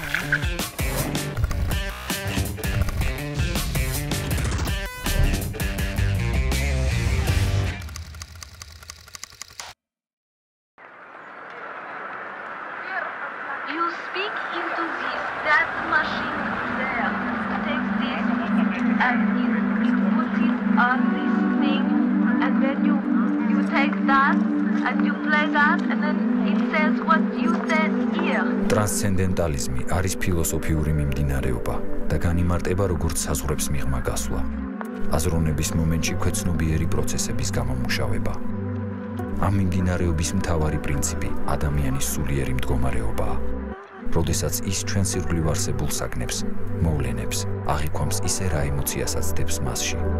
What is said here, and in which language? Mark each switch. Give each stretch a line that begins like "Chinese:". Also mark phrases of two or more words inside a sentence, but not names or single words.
English: You speak into this, that machine there takes this and it puts it on this thing and then you take that and you play that and then it says what you said here.
Georgian: ტრანსცენდენტალიზმი არის ფილოსოფიური მიმდინარეობა და განიმარტება როგორც საზღვრებს მიღმა გასვლა. აზროვნების მომენტში ქვეცნობიერი პროცესების გამომუშავება. ამ მიმდინარეობის მთავარი პრინციპი ადამიანის სულიერი მდგომარეობაა. როდესაც ის ჩვენს ირგვლივ არსებულ საგნებს, მოვლენებს, აღიქვამს ისე რა ემოციასაც დებს მასში.